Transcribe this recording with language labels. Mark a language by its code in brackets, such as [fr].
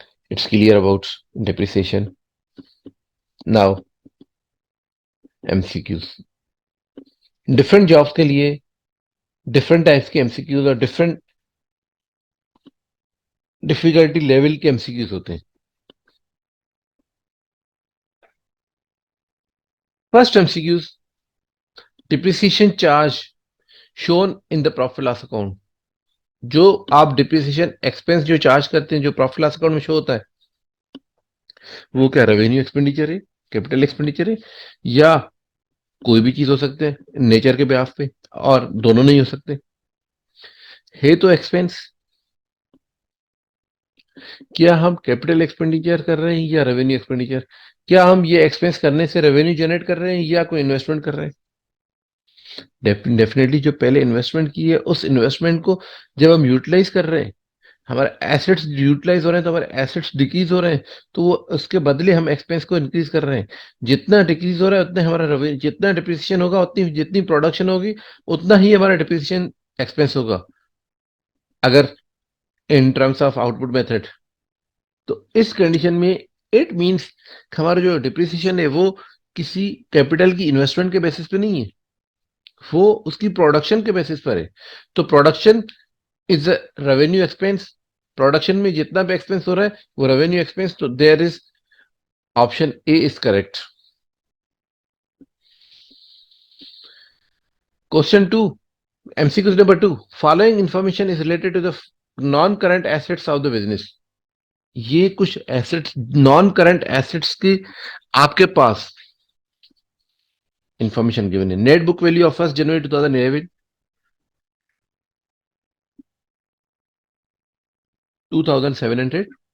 [en] It's clear about depreciation. Now M C Qs. [ur] Different jobs کے لیے different types کے M C Qs اور different difficulty level کے M C Qs ہوتے ہیں. [en] First M C Qs, depreciation charge shown in the profit loss account. [ur] جو آپ depreciation expense جو چارج کرتے ہیں جو پروفٹ لاس اکاؤنٹ میں شو ہوتا ہے وہ کیا ریونیو ایکسپینڈیچر ہے, کیپٹل ایکسپینڈیچر ہے, یا کوئی بھی چیز ہو سکتے ہیں نیچر کے بیاف پہ, اور دونوں نہیں ہو سکتے. ہے تو ایکسپینس, کیا ہم کیپٹل ایکسپینڈیچر کر رہے ہیں یا ریونیو ایکسپینڈیچر؟ کیا ہم یہ ایکسپینس کرنے سے ریونیو جنریٹ کر رہے ہیں یا کوئی انویسٹمنٹ کر رہے ہیں؟ ڈیفینیٹلی جو پہلے انویسٹمنٹ کی ہے اس انویسٹمنٹ کو جب ہم یوٹیلائز کر رہے ہیں, ہمارے ایسٹس یوٹیلائز ہو رہے ہیں تو ہمارے ایسٹس ڈیکریز ہو رہے ہیں, تو وہ اس کے بدلے ہم ایکسپینس کو انکریز کر رہے ہیں. جتنا ڈیکریز ہو رہا ہے اتنا ہمارا جتنا ڈپریسیشن ہوگا اتنی جتنی پروڈکشن ہوگی اتنا ہی ہمارا ڈپریسیشن ایکسپینس ہوگا. [en] اگر in terms of output method. [ur] تو اس کنڈیشن میں اٹ مینس ہمارا جو ڈپریسیشن ہے وہ کسی کیپٹل کی انویسٹمنٹ کے بیسس پہ نہیں ہے, وہ اس کی پروڈکشن کے بیسس پر ہے. [en] تو production is a revenue expense. [ur] Production میں جتنا بھی ایکسپینس ہو رہا ہے وہ ریونیو ایکسپینس. [en] تو there is option A is correct. Question 2, MCQ number 2. Following information is related to the non-current assets of the business. [ur] یہ کچھ ایسٹس نان کرنٹ ایسٹس کی آپ کے پاس انفارمیشن گیون ہے. [en] Net book value of 1 January 2011 2700.